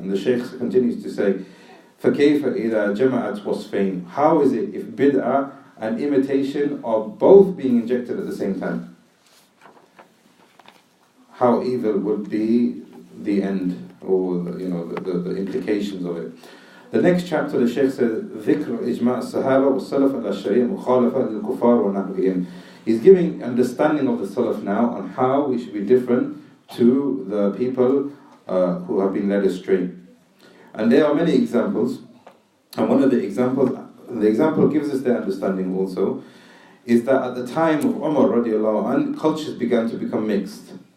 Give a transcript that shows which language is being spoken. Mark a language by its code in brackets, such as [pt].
[en] And the Shaykh continues to say, [ar] فَكَيْفَ إِذَا جَمَعَتْ وَصْفَيْنِ. [en] How is it if bid'ah and imitation are both being injected at the same time? How evil would be the end, or the implications of it. The next chapter, the Shaykh says, [ar] ذِكْرُ إِجْمَاء الصَّحَابَةِ وَالسَّلَفَ عَلَى الشَّرِيعَةِ مُخَالَفَةً لِلْكُفَّارِ وَنَحْوِهِمْ. [en] He's giving understanding of the Salaf now on how we should be different to the people who have been led astray. And there are many examples, and one of the example gives us their understanding also, is that at the time of Umar radiallahu anh, cultures began to become mixed.